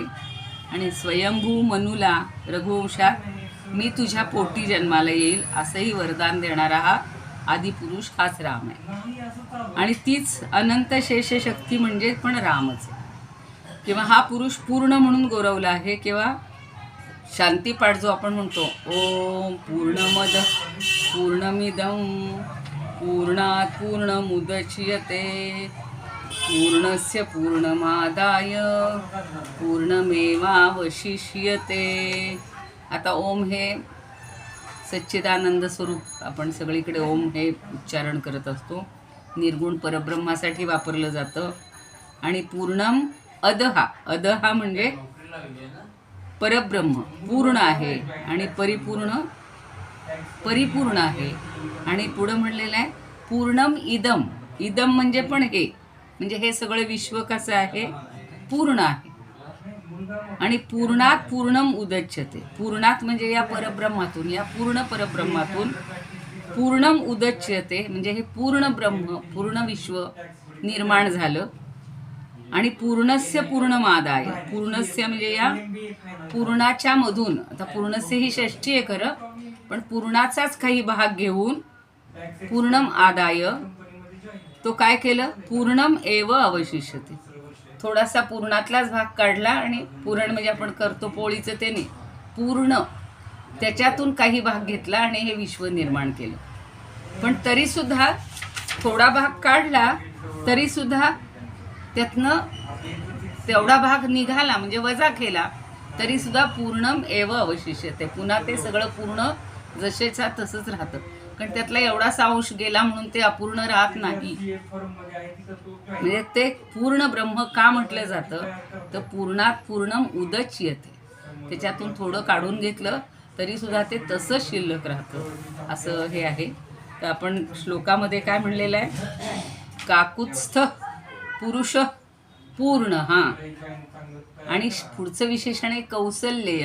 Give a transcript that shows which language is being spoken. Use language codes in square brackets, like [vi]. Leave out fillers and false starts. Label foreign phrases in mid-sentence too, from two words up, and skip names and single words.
[mr] आणि स्वयंभू मनुला रघुवंशात मी तुझ्या पोटी जन्माला येईल असंही वरदान देणारा हा आदिपुरुष हाच राम आहे. आणि तीच अनंत शेषशक्ती म्हणजे पण रामच आहे. किंवा हा पुरुष पूर्ण म्हणून गौरवला आहे. किंवा शांतीपाठ जो आपण म्हणतो, [sa] ओम पूर्णमद पूर्णमिदं पूर्णात् पूर्णमुदच्यते पूर्णस्य पूर्णमादाय पूर्णमेवावशिष्यते. [mr] आता ओम हे सच्चिदानंद स्वरूप आपण सगळीकडे ओम हे उच्चारण करत असतो. निर्गुण परब्रह्मासाठी वापरलं जातं. आणि [sa] पूर्णम अदहा, [mr] अदहा म्हणजे परब्रह्म पूर्ण आहे आणि परिपूर्ण आहे. आणि पुढं म्हणलेलं आहे [sa] पूर्णम इदम, [mr] इदम म्हणजे पण हे, म्हणजे हे सगळं विश्व कसं आहे, पूर्ण आहे. आणि [sa] पूर्णात पूर्णम उदच्यते, [mr] पूर्णात म्हणजे या परब्रह्मातून, या पूर्ण परब्रह्मातून [sa] पूर्णम उदच्यते [mr] म्हणजे हे पूर्ण ब्रह्म, पूर्ण विश्व निर्माण झालं. आणि [sa] पूर्णस्य पूर्णमादाय, [mr] पूर्णस्य म्हणजे या पूर्णाच्या मधून, आता पूर्णस्य ही षष्ठी आहे खरं, पण पूर्णाचाच काही भाग घेऊन [sa] पूर्णम आदाय [mr] तो काय केलं, [sa] पूर्णम एव अवशिष्यते, [mr] थोडासा पूर्णातलाच भाग काढला. आणि पूर्ण म्हणजे आपण करतो पोळीचं ते नाही, पूर्ण त्याच्यातून काही भाग घेतला आणि हे विश्व निर्माण केलं. पण तरीसुद्धा थोडा भाग काढला, तरीसुद्धा त्यातनं तेवढा भाग निघाला म्हणजे वजा केला, तरीसुद्धा [sa] पूर्णम एव अवशिष्यते, [mr] पुन्हा ते सगळं पूर्ण जसेच्या तसंच राहतं. कारण त्यातला एवढासा अंश गेला म्हणून ते अपूर्ण राहत नाही. म्हणजे ते पूर्ण ब्रह्म का म्हटलं जातं, तर [sa] पूर्णात पूर्णम उदच्यते, [mr] त्याच्यातून थोडं काढून घेतलं तरीसुद्धा ते तसंच शिल्लक राहतं, असं हे आहे. तर आपण श्लोकामध्ये काय म्हणलेलं आहे, [sa] काकुत्स्थ पुरुष पूर्ण. [mr] हां, आणि पुढचं विशेषण आहे कौसल्येय.